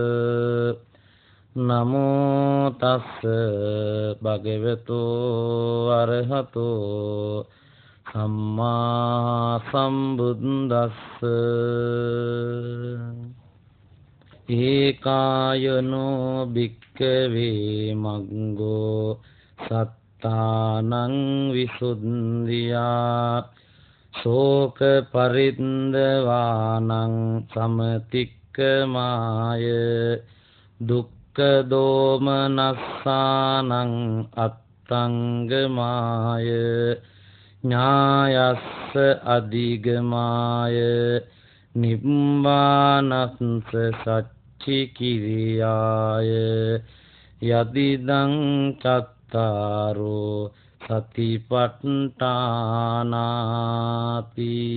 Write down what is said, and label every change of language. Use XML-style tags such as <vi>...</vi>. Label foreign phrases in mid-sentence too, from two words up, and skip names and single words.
<pi>නමෝ තස්ස භගවතු අරහතෝ සම්මා සම්බුද්දස්ස ඒකායනෝ භික්ඛවේ මග්ගෝ සත්තානං විසුද්ධියා ශෝක පරිද්දවානං සමතික්කමාය දුක්ඛ දෝමනස්සානං අත්තංගමාය ඥායස්ස අධිගමාය නිබ්බානස්ස සච්චි කිරියාය යදිදං චත්තාරෝ සතිපට්ඨානාති.</pi>